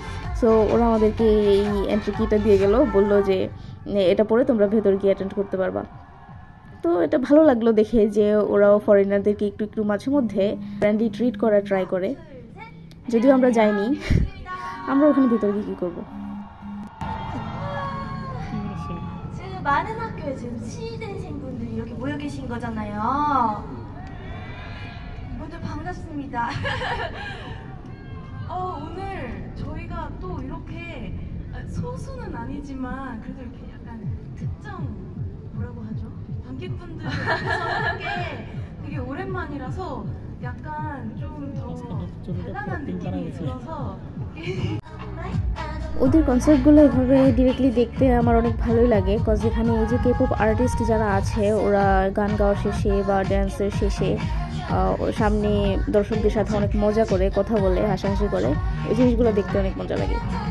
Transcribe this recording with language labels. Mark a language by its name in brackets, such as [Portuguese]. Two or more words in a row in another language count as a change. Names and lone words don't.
[Bangla] সো ওরা আমাদেরকে এই এন্ট্রি কিটা দিয়ে গেল, বললো যে এটা পরে তোমরা ভেতর গিয়ে অ্যাটেন্ড করতে পারবা। তো এটা ভালো লাগলো দেখে যে ওরাও ফরেনারদেরকে একটু মাঝে মধ্যে [English] friendly treat [Bangla] করা ট্রাই করে, যদিও আমরা যাইনি। আমরা ওখানে ভেতর গিয়ে কী করবো। [Korean] 많은 학교에 지금 취준생분들이 이렇게 모여 계신 거잖아요. 먼저 반갑습니다. 오늘 저희가 또 이렇게 소수는 아니지만 그래도 이렇게 약간 특정 뭐라고 하죠? 관객분들과 함께 되게 오랜만이라서 약간 좀 더 대단한 느낌이 들어서 [Bangla] ওদের কনসার্টগুলো এভাবে ডিরেক্টলি দেখতে আমার অনেক ভালোই লাগে, কজ এখানে এই যে [English] K-pop artist [Bangla] যারা আছে ওরা গান গাওয়ার শেষে বা ড্যান্সের শেষে সামনে দর্শকদের সাথে অনেক মজা করে কথা বলে হাসাহাসি করে, এই জিনিসগুলো দেখতে অনেক মজা লাগে।